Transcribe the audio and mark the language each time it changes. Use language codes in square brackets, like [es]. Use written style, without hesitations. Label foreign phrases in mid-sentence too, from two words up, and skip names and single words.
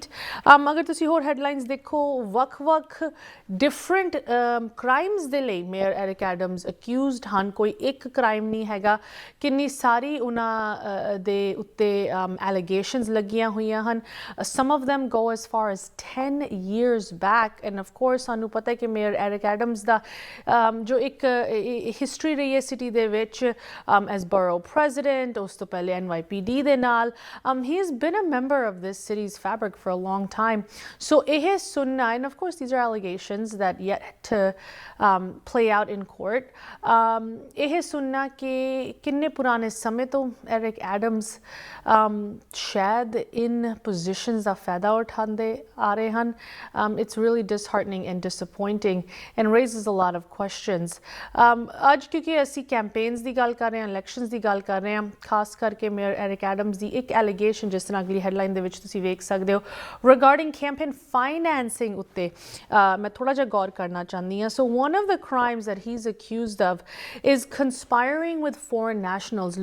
[pa] ਅਗਰ ਤੁਸੀਂ ਹੋਰ ਹੈਡਲਾਈਨਸ ਦੇਖੋ, ਵੱਖ-ਵੱਖ [en] different crimes [pa] ਦੇ ਲਈ ਮੇਅਰ ਐਰਿਕ ਐਡਮਸ ਅਕਿਊਜ਼ਡ ਹਨ। ਕੋਈ ਇੱਕ ਕ੍ਰਾਈਮ ਨਹੀਂ ਹੈਗਾ, ਕਿੰਨੀ ਸਾਰੀ ਉਹਨਾਂ ਦੇ ਉੱਤੇ ਐਲੀਗੇਸ਼ਨਸ ਲੱਗੀਆਂ ਹੋਈਆਂ ਹਨ। [en] Some of them go as far as 10 years back and of course [pa] ਸਾਨੂੰ ਪਤਾ ਹੈ ਕਿ ਮੇਅਰ ਐਰਿਕ ਐਡਮਸ ਦਾ ਜੋ ਇੱਕ ਹਿਸਟਰੀ ਰਹੀ ਹੈ ਸਿਟੀ ਦੇ ਵਿੱਚ [en] as borough president, [pa] ਉਸ ਤੋਂ ਪਹਿਲੇ NYPD ਦੇ ਨਾਲ, [en] he has been a member of this city's fabric for a long time. [pa] So ਇਹ ਸੁਣਨਾ, [en] and of course these are allegations that yet to play out in court. [pa] ਇਹ ਸੁਣਨਾ ਕਿ ਕਿੰਨੇ ਪੁਰਾਣੇ ਸਮੇਂ ਤੋਂ ਐਰਿਕ ਐਡਮਸ ਸ਼ਾਇਦ ਇਨ ਪੋਜੀਸ਼ਨਸ ਦਾ ਫਾਇਦਾ ਉਠਾਉਂਦੇ ਆ ਰਹੇ ਹਨ, [en] it's really disheartening and disappointing and raises a lot of questions. [pa] ਅੱਜ ਕਿਉਂਕਿ ਅਸੀਂ ਕੈਂਪੇਨਸ ਦੀ ਗੱਲ ਕਰ ਰਹੇ ਹਾਂ, ਇਲੈਕਸ਼ਨਸ ਦੀ ਗੱਲ ਕਰ ਰਹੇ ਹਾਂ, ਖਾਸ ਕਰਕੇ ਮੇਅਰ ਐਰਿਕ ਐਡਮਸ ਦੀ ਇੱਕ ਐਲੀਗੇਸ਼ਨ ਜਿਸ ਤਰ੍ਹਾਂ ਅਗਲੀ ਹੈਡਲਾਈਨ ਦੇ ਵਿੱਚ ਤੁਸੀਂ ਵੇਖ ਸਕਦੇ ਹੋ [en] regarding campaign financing [pa] ਉੱਤੇ ਮੈਂ ਥੋੜ੍ਹਾ ਜਿਹਾ ਗੌਰ ਕਰਨਾ ਚਾਹੁੰਦੀ ਹਾਂ। [en] So one of the crimes that he is accused of is conspiring with foreign nationals.